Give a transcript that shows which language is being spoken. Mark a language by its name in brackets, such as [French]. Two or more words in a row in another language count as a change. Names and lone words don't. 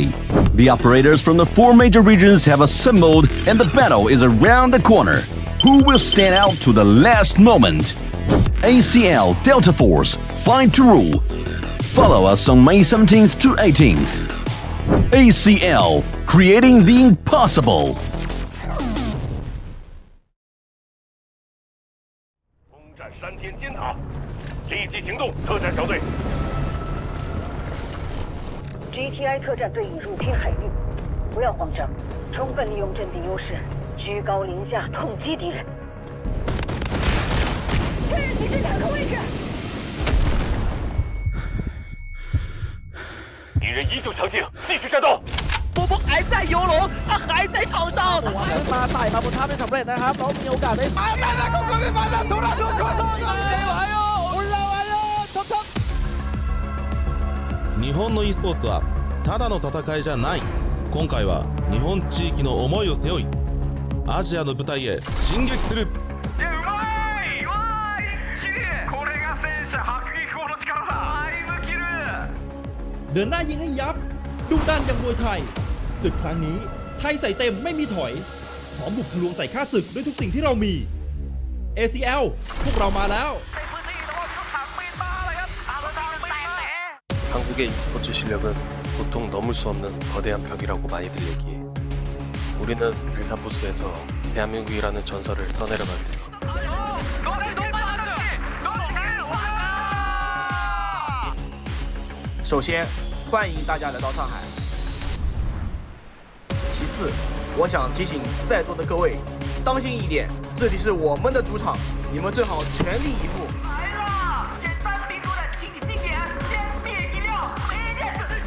[English] The operators from the 4 major regions have assembled, and the battle is around the corner. Who will stand out to the last moment? ACL Delta Force, Fight to Rule. Follow us on May 17th to 18th. ACL, creating the impossible. [Chinese] 攻占山天尖塔，立即行动！特战小队 GTI 特战队已入侵海域，不要慌张，充分利用阵地优势，居高临下痛击敌人。确认敌人坦克位置。敌人依旧强劲，继续战斗。波波还在游龙，他还在场上。 [Thai] ขึ้นมาไต่มาบนถ้ำได้สำเร็จนะครับแล้วมีโอกาสได้มาแต่ก็ไม่มาแบบสุดยอดสุดยอด [Japanese] 日本の e スポーツはただの戦いじゃない。今回は日本地域の思いを背負いアジアの舞台へ進撃する。 [Thai] เดินหน้ายิงให้ยับดุดันอย่างมวยไทยศึกครั้งนี้ไทยใส่เต็มไม่มีถอยพร้อมบุกทะลวงใส่ข้าศึกด้วยทุกสิ่งที่เรามี ACL พวกเรามาแล้ว [Korean] 한국의 e스포츠 실력은 보통 넘을 수 없는 거대한 벽이라고 많이들 얘기해. 우리는 델타포스에서 대한민국이라는 전설을 써내려가겠어. [Chinese] 首先，欢迎大家来到上海。其次，我想提醒在座的各位，当心一点，这里是我们的主场，你们最好全力以赴。来了，简单敌出的，请你定点，先灭一辆，每一件